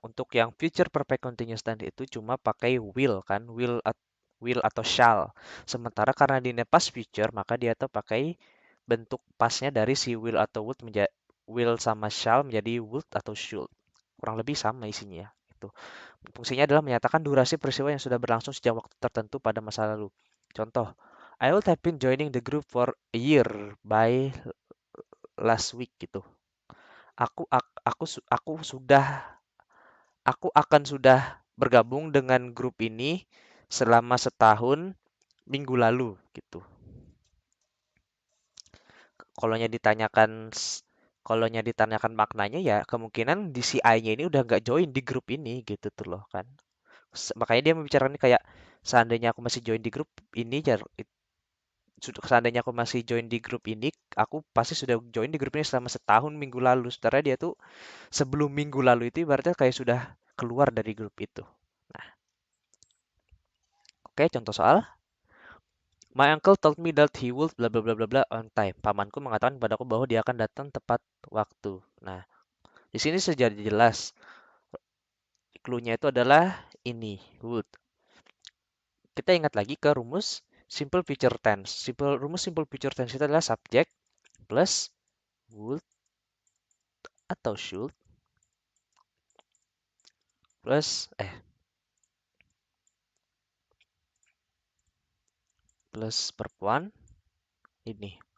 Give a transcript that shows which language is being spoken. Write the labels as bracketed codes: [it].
[id] Untuk yang future perfect continuous tense itu cuma pakai will kan, will atau shall. Sementara karena di past future maka dia tuh pakai bentuk pasnya dari si will atau would menjadi will sama shall menjadi would atau should. Kurang lebih sama isinya itu. Fungsinya adalah menyatakan durasi peristiwa yang sudah berlangsung sejak waktu tertentu pada masa lalu. [en] Contoh, I would have been joining the group for a year by last week [id] gitu. Aku sudah aku akan sudah bergabung dengan grup ini selama setahun minggu lalu gitu. Kalaunya ditanyakan kalaunya ditanyakan maknanya ya kemungkinan di si I-nya ini udah nggak join di grup ini gitu tuh loh kan. Makanya dia membicarakan ini kayak seandainya aku masih join di grup ini seandainya aku masih join di grup ini aku pasti sudah join di grup ini selama setahun minggu lalu. Sementara dia tuh sebelum minggu lalu itu ibaratnya kayak sudah keluar dari grup itu. Nah, oke, contoh soal. [en] My uncle told me that he would bla bla bla bla bla on time. [id] Pamanku mengatakan padaku bahwa dia akan datang tepat waktu. Nah, di sini sudah jelas clue-nya itu adalah ini, would. Kita ingat lagi ke rumus simple future tense. Rumus simple future tense itu adalah subject plus would atau should plus plus perempuan ini.